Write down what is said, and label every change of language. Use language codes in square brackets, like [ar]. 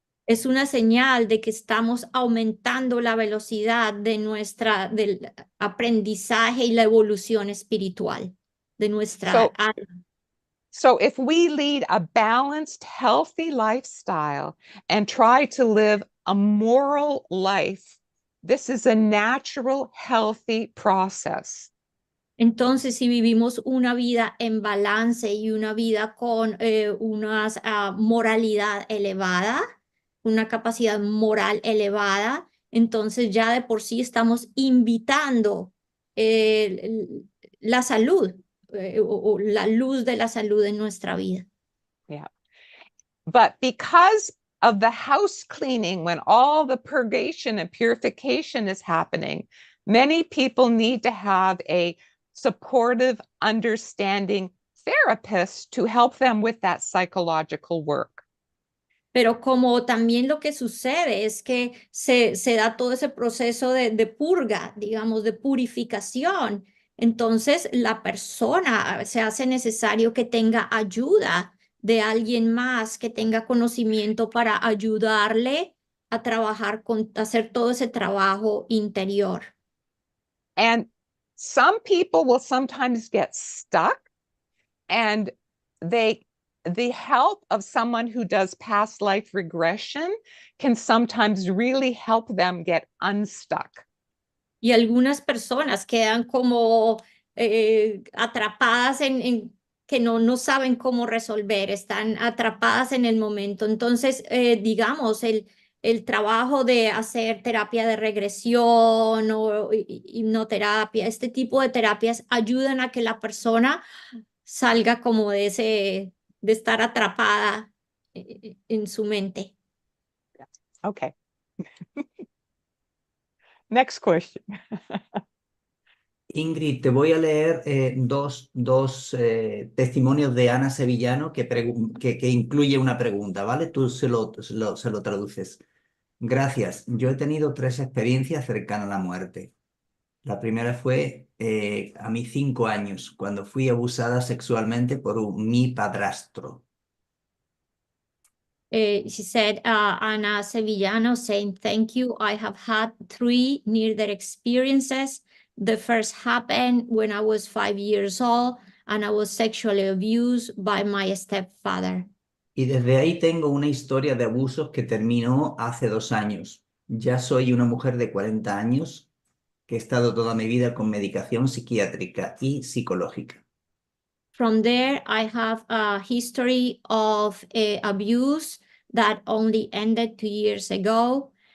[es] Es una señal de que estamos aumentando la velocidad de del aprendizaje y la evolución espiritual de nuestra alma. [en] So if we lead a balanced, healthy lifestyle and try to live a moral life, this is a natural, healthy process. [es] Entonces, si vivimos una vida en balance y una vida con una moralidad elevada, una capacidad moral elevada, entonces ya de por sí estamos invitando la salud o la luz de la salud en nuestra vida. [en] Yeah. But because of the house cleaning, when all the purgation and purification is happening, many people need to have a supportive, understanding therapist to help them with that psychological work. [es] Pero como también lo que sucede es que se da todo ese proceso de purga, digamos, de purificación, entonces la persona se hace necesario que tenga ayuda de alguien más, que tenga conocimiento para ayudarle a trabajar a hacer todo ese trabajo interior. [en] And some people will sometimes get stuck, and the help of someone who does past life regression can sometimes really help them get unstuck. [es] Y algunas personas quedan como atrapadas en que no saben cómo resolver, están atrapadas en el momento. Entonces, digamos, el trabajo de hacer terapia de regresión o hipnoterapia, este tipo de terapias ayudan a que la persona salga como de estar atrapada en su mente. [en] Okay. Next question. [es] Ingrid, te voy a leer dos testimonios de Ana Sevillano que incluye una pregunta, ¿vale? Tú se lo traduces. Gracias. Yo he tenido 3 experiencias cercanas a la muerte. La primera fue a mis 5 años, cuando fui abusada sexualmente por mi padrastro. [en] She said, Ana Sevillano saying, thank you. I have had 3 near-death experiences. The first happened when I was 5 years old and I was sexually abused by my stepfather. [es] Y desde ahí tengo una historia de abusos que terminó hace 2 años. Ya soy una mujer de 40 años que he estado toda mi vida con medicación psiquiátrica y psicológica. [en] From there, I have a history of abuse that only ended 2 years ago.